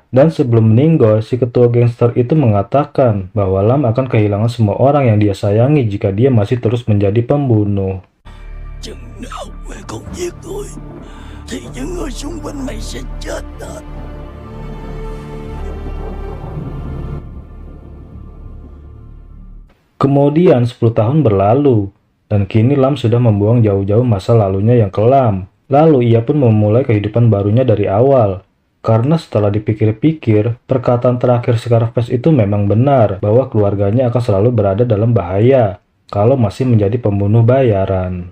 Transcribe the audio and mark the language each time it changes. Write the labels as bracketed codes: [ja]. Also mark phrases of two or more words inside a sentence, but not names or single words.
[id] Dan sebelum meninggal, si ketua gangster itu mengatakan bahwa Lam akan kehilangan semua orang yang dia sayangi jika dia masih terus menjadi pembunuh. [vi] Chừng nào mày không giết tôi, thì những người xung quanh mày sẽ chết hết. [id] Kemudian 10 tahun berlalu, dan kini Lam sudah membuang jauh-jauh masa lalunya yang kelam. Lalu ia pun memulai kehidupan barunya dari awal. Karena setelah dipikir-pikir, perkataan terakhir Scarface itu memang benar bahwa keluarganya akan selalu berada dalam bahaya kalau masih menjadi pembunuh bayaran.